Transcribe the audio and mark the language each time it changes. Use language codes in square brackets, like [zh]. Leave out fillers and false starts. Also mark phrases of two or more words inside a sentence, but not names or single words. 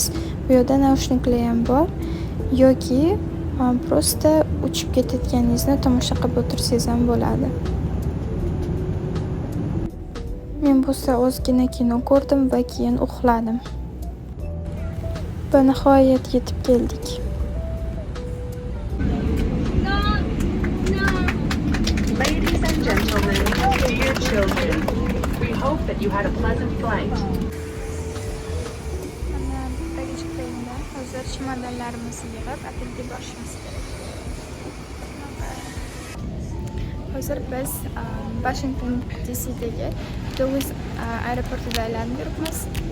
[uz] Bu yerda naushniklar ham bor yoki prosta uchib ketayotganingizni tomosha qilib o'tirsangiz ham bo'ladi. Men bo'lsa ozgina kino ko'rdim va keyin uxladim. Va nihoyat yetib keldik. [en] Ladies and gentlemen, dear children, we hope that you had a pleasant flight. [uz] Mana bagaj claimda hozir chemodanlarimizni yig'ib otelga borishimiz kerak. Hozir biz Washington DC'dagi Dulles aeroportida aylanib yuribmiz.